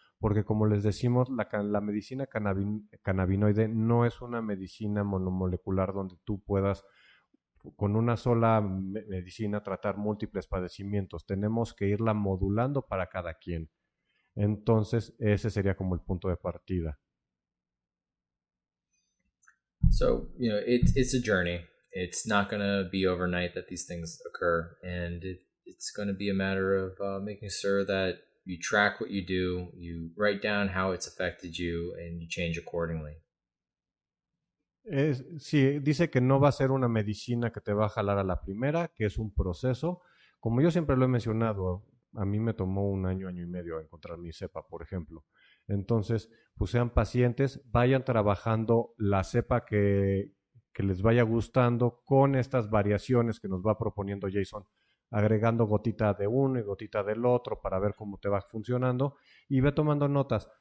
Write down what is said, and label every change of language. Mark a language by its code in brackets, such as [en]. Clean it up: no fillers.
[es] Porque como les decimos, la medicina cannabinoide no es una medicina monomolecular donde tú puedas con una sola medicina tratar múltiples padecimientos. Tenemos que irla modulando para cada quien. Entonces, ese sería como el punto de partida. [en] So, it's a journey. It's not going to be overnight that these things occur. And it's going to be a matter of making sure that you track what you do, you write down how it's affected you, and you change accordingly. [es] Sí, dice que no va a ser una medicina que te va a jalar a la primera, que es un proceso. Como yo siempre lo he mencionado, a mí me tomó un año y medio encontrar mi cepa, por ejemplo. Entonces, pues sean pacientes, vayan trabajando la cepa que les vaya gustando con estas variaciones que nos va proponiendo Jason, agregando gotita de uno y gotita del otro para ver cómo te va funcionando, y ve tomando notas.